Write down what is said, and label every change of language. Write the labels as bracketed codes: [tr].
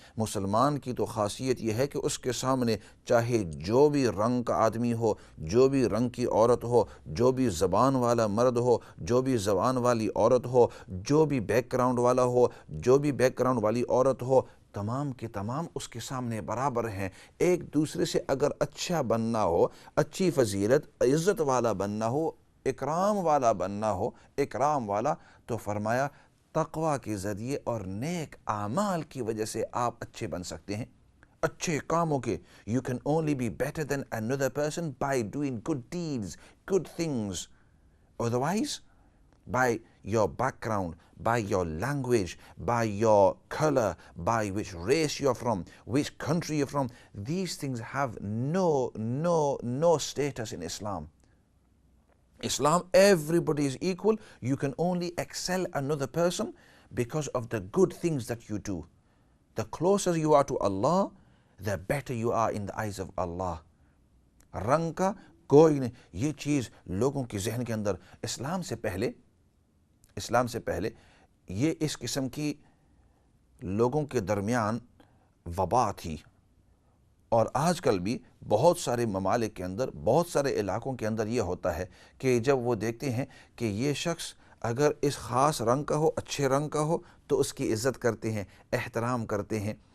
[ur] مسلمان کی تو خاصیت یہ ہے کہ اس کے سامنے چاہے جو بھی رنگ کا آدمی ہو، جو بھی رنگ کی عورت ہو، جو بھی زبان والا مرد ہو، جو بھی زبان والی عورت ہو، جو بھی بیک گراؤنڈ والا ہو، جو بھی بیک گراؤنڈ والی عورت ہو، تمام کے تمام اس کے سامنے برابر ہیں۔ ایک دوسرے سے اگر اچھا بننا ہو، اچھی فضیلت، عزت والا بننا ہو، اکرام والا بننا ہو، اکرام والا، تو فرمایا تقوی کے ذریعے اور نیک اعمال کی وجہ سے آپ اچھے بن سکتے ہیں، اچھے کاموں کے۔ [en] You can only be better than another person by doing good deeds, good things. Otherwise, by your background, by your language, by your color, by which race you're from, which country you're from, these things have no status in Islam. Islam, everybody is equal. You can only excel another person because of the good things that you do. The closer you are to Allah, the better you are in the eyes of Allah. [ur] رنگ کا کوئی نہیں، یہ چیز لوگوں کی ذہن کے اندر اسلام سے پہلے یہ اس قسم کی لوگوں کے درمیان وبا تھی۔ اور آج کل بھی بہت سارے ممالک کے اندر، بہت سارے علاقوں کے اندر یہ ہوتا ہے کہ جب وہ دیکھتے ہیں کہ یہ شخص اگر اس خاص رنگ کا ہو، اچھے رنگ کا ہو، تو اس کی عزت کرتے ہیں، احترام کرتے ہیں،